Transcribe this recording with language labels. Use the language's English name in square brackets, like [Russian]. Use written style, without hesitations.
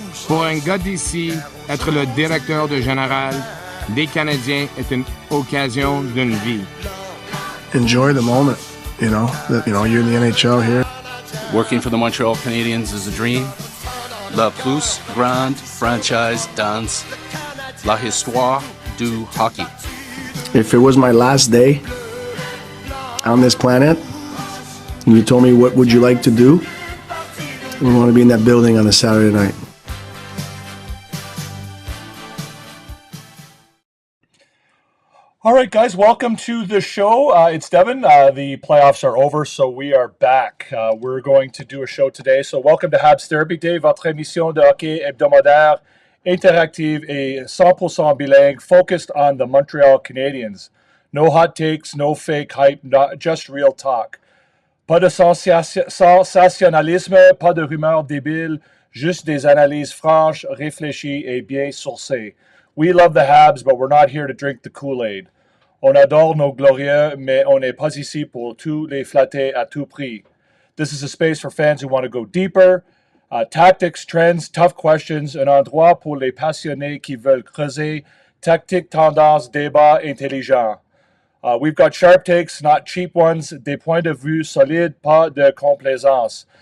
[French] un gars d'ici, être le directeur de général des Canadiens est une occasion d'une vie. [English] Enjoy the moment, you're in the NHL here. Working for the Montreal Canadiens is a dream. [French] La plus grande franchise dans la histoire du hockey. [English] If it was my last day on this planet, and you told me what would you like to do, I want to be in that building on a Saturday night. All right, guys, welcome to the show. It's Devin. The playoffs are over, so we are back. We're going to do a show today. So welcome to HABS Therapy Day, [French] votre émission de hockey hebdomadaire, interactive et 100% bilingue, [English] focused on the Montreal Canadiens. No hot takes, no fake hype, not just real talk. [French] Pas de sensationnalisme, pas de rumeurs débiles, juste des analyses franches, réfléchies et bien sourcées. [English] We love the Habs, but we're not here to drink the Kool-Aid. [French] On adore nos glorieux, mais on n'est pas ici pour tous les flatter à tout prix. [English] This is a space for fans who want to go deeper. Tactics, trends, tough questions, [French] un endroit pour les passionnés qui veulent creuser. Tactique, tendance, débat intelligent. [English] We've got sharp takes, not cheap ones. [French] Des points de vue solides, pas de complaisance.